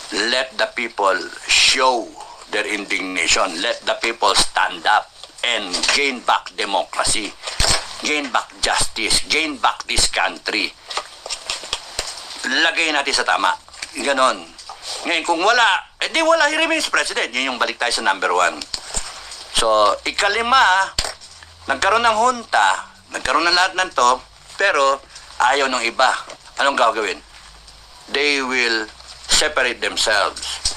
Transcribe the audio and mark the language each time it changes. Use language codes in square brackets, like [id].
[en] Let the people show their indignation. Let the people stand up and gain back democracy, gain back justice, gain back this country. [tl] Lagay natin sa tama. Ganon. Ngayon, kung wala, di wala, [en] he remains president. [tl] Yun yung balik tayo sa number 1. So, ikalima, nagkaroon ng junta, nagkaroon ng lahat ng to, pero ayaw ng iba. Anong gagawin? [en] They will separate themselves.